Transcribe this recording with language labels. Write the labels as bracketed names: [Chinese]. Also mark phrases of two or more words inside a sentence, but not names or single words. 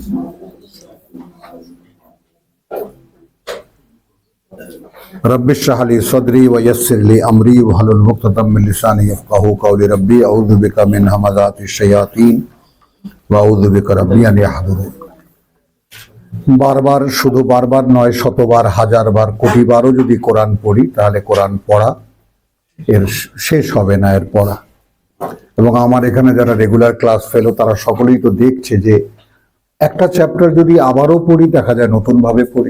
[Arabic] رب اشرح لي صدري ويسر لي أمري واحلل عقدة من لساني يفقهوا قولي ربي أعوذ بك من همزات الشياطين وأعوذ بك ربي أن يحضرون. [Bangla] बारबार, শুধু বারবার नয়, শতবার, হাজারবার, কোটিবারও যদি কোরআন পড়ি তাহলে কোরআন পড়া এর শেষ হবে না, এর পড়া। এবং আমার এখানে যারা [English] regular class [Bangla] ফেলো তারা সকলেই তো দেখছে যে একটা চ্যাপ্টার যদি আবারও পড়ি দেখা যায় নতুন ভাবে পড়ি।